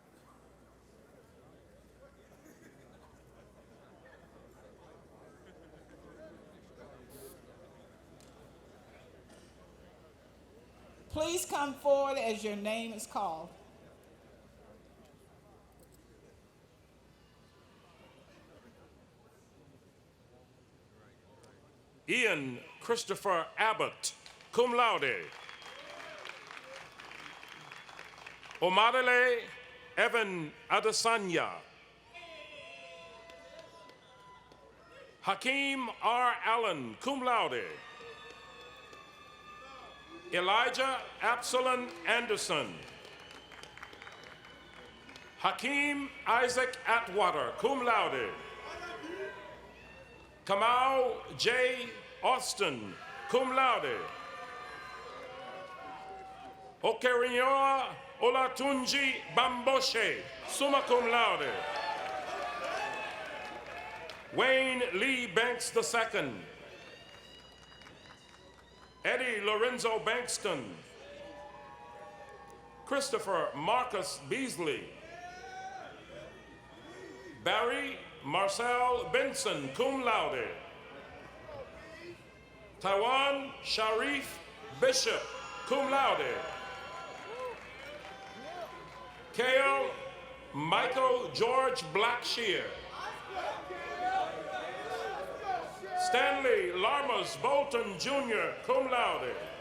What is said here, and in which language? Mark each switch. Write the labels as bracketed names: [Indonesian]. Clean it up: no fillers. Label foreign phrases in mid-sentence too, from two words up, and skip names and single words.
[English] Please come forward as your name is called. Ian Christopher Abbott, [Latin] cum laude. [English] Omadele Evan Adesanya. Hakeem R. Allen, [Latin] cum laude. [English] Elijah Absalom Anderson. Hakeem Isaac Atwater, [Latin] cum laude. [English] Kamau J. [Latin] Austin, cum laude. [English] Okerioa Olatunji Bamboshe, [Latin] summa cum laude. [English] Wayne Lee Banks II. Eddie Lorenzo Bankston. Christopher Marcus Beasley. Barry Marcel Benson, [Latin] cum laude. [English] Taiwan Sharif Bishop, [Latin] cum laude. [English] Kale Michael George Blackshear. Stanley Larmas Bolton Jr., [Latin] cum laude.